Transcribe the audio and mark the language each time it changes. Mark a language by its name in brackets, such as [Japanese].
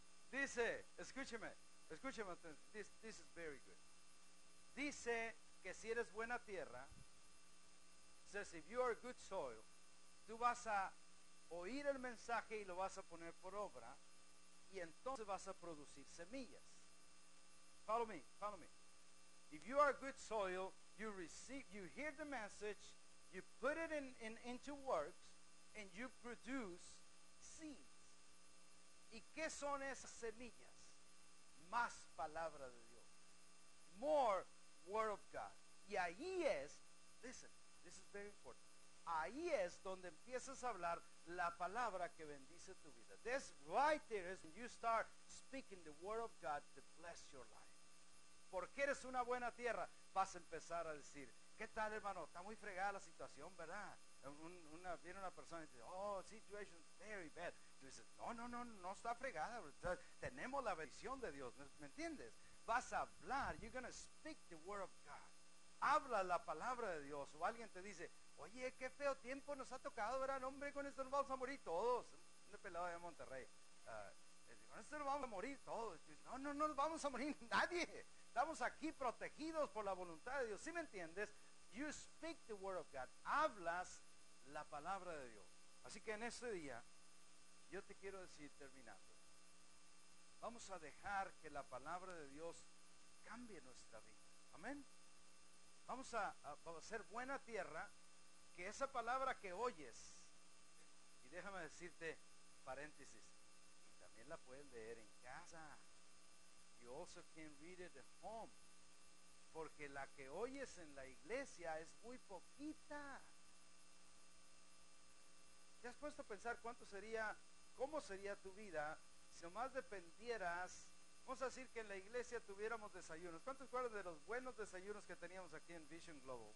[Spanish] Dice, escúcheme, [English] this is very good. [Spanish] Dice que si eres buena tierra, [English] says if you are good soil, [Spanish] tú vas a oír el mensaje y lo vas a poner por obra, y entonces vas a producir semillas. [English] Follow me, follow me. If you are good soil, you hear the message, you put it into works, and you produce seeds. [Spanish] ¿Y qué son esas semillas? Más palabra de Dios. [English] More word of God. [Spanish] Y ahí es, [English] listen, this is very important. [Spanish] Ahí es donde empiezas a hablar la palabra que bendice tu vida. [English] This right there is when you start speaking the word of God to bless your life. [Spanish] Porque eres una buena tierra, vas a empezar a decir, ¿qué tal, hermano? Está muy fregada la situación, ¿verdad? Viene una persona y dice, [English] oh, situation is very bad. [Spanish] Tú dices, no está fregada. Tenemos la bendición de Dios, ¿me entiendes? Vas a hablar, [English] you're going to speak the word of God. [Spanish] Habla la palabra de Dios. O alguien te dice, oye, qué feo tiempo nos ha tocado, ¿verdad? Hombre, con esto nos vamos a morir todos. Un pelado de Monterrey. Con esto nos vamos a morir todos. No nos vamos a morir nadie. Estamos aquí protegidos por la voluntad de Dios. ¿Sí me entiendes? [English] You speak the word of God. [Spanish] Hablas la palabra de Dios. Así que en este día, yo te quiero decir, terminando, vamos a dejar que la palabra de Dios cambie nuestra vida. Amén. Vamos a ser buena tierra, que esa palabra que oyes, y déjame decirte, paréntesis, y también la puedes leer en casa. [English] You also can read it at home. [Spanish] Porque la que oyes en la iglesia es muy poquita. ¿Te has puesto a pensar cómo sería tu vida si nomás dependieras? Vamos a decir que en la iglesia tuviéramos desayunos. ¿Cuántos acuerdan de los buenos desayunos que teníamos aquí en Vision Global?